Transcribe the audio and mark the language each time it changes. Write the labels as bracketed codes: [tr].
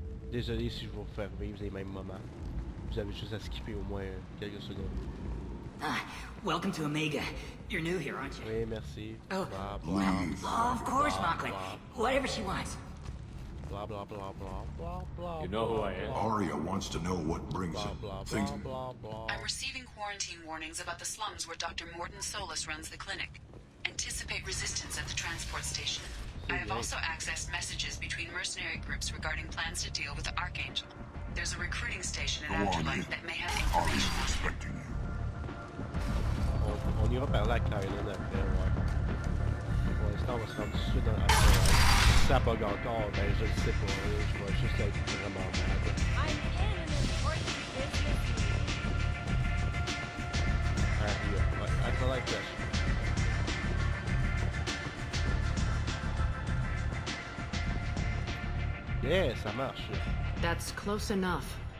[fr] Désolé si je vous faire vivre les mêmes moments. Vous avez juste à skipper au moins quelques secondes. [en] Welcome to Omega. You're new here, aren't you? [fr] Oui, merci. Oh, Blah, blah, [en] oh of course, Mockley. Whatever she wants. Blah, blah, blah, blah, blah, blah. You know who I am? Aria wants to know what brings Blah, it. blah, Things. blah, blah, blah. I'm receiving quarantine warnings about the slums where Dr. Morden Solus runs the clinic. Anticipate resistance at the transport station. I have also accessed messages between mercenary groups regarding plans to deal with the Archangel. There's a recruiting station in Afterlife that may have information. Aria's expecting you. [fr] On ira parler à Kylan après, ouais. Pour l'instant, on va se rendre tout de suite dans Afterlife. Si ça bug encore, ben je le sais pas. Je vais juste être vraiment mad. [en] I'm in an important business meeting. [fr] Ouais, Afterlife Dash. [en] Yeah, [fr] ça marche. [en] That's close enough.